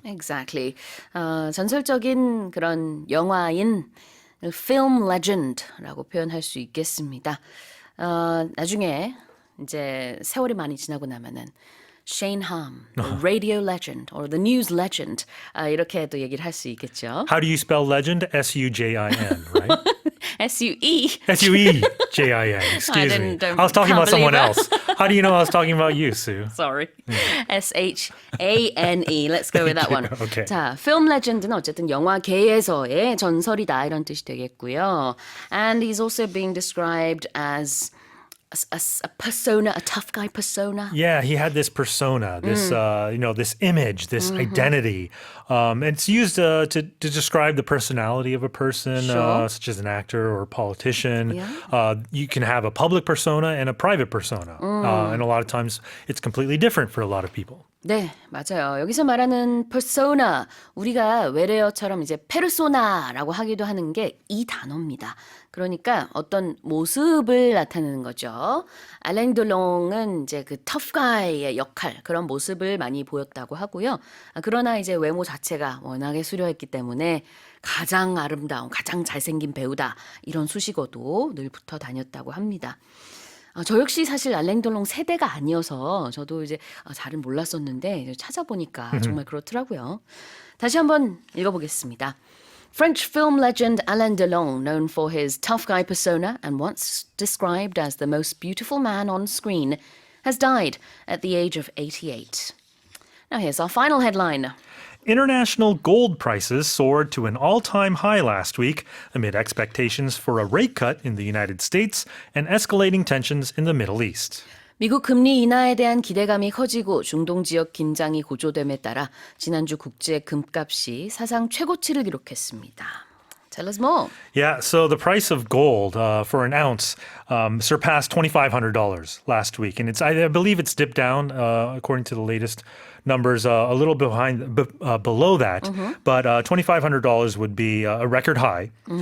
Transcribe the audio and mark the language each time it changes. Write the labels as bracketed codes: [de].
[en] Exactly. [ko] 전설적인 그런 영화인 film legend라고 표현할 수 있겠습니다. 나중에 이제 세월이 많이 지나고 나면은 Shane Ham, [en] the radio legend or the news legend [ko] 이렇게도 얘기를 할 수 있겠죠. [en] How do you spell legend? S-U-J-I-N, right? S-U-E. S-U-E-J-I-N. Excuse me. don't- I was talking can't about someone believe it. else. How do you know I was talking about you, Sue? Sorry. S-H-A-N-E. Let's go with that one. Okay. [ko] 자, film legend는 어쨌든 영화계에서의 전설이다 이런 뜻이 되겠고요. [en] And he's also being described as a persona, a tough guy persona. Yeah, he had this persona, this this image, this identity. It's used to describe the personality of a person, Sure. such as an actor or a politician. Yeah. You can have a public persona and a private persona, and a lot of times it's completely different for a lot of people. [ko] 네, 맞아요. 여기서 말하는 persona, 우리가 외래어처럼 이제 페르소나라고 하기도 하는 게 이 단어입니다. 그러니까 어떤 모습을 나타내는 거죠. 알랭 드롱은 이제 그 tough guy의 역할, 그런 모습을 많이 보였다고 하고요. 그러나 이제 외모 자체가 워낙에 수려했기 때문에 가장 아름다운, 가장 잘생긴 배우다. 이런 수식어도 늘 붙어 다녔다고 합니다. 저 역시 사실 알랭 드롱 세대가 아니어서 저도 이제 잘은 몰랐었는데 찾아보니까 정말 그렇더라고요. 다시 한번 읽어보겠습니다. [en] French film legend Alain Delon, known for his tough guy persona and once described as the most beautiful man on screen, has died at the age of 88. Now here's our final headline. International gold prices soared to an all-time high last week amid expectations for a rate cut in the United States and escalating tensions in the Middle East. [ko] 미국 금리 인하에 대한 기대감이 커지고 중동 지역 긴장이 고조됨에 따라 지난주 국제 금값이 사상 최고치를 기록했습니다. [en] Tell us more. Yeah, so the price of gold for an ounce surpassed $2,500 last week, and I believe it's dipped down according to the latest numbers a little below that, but $2,500 would be a record high.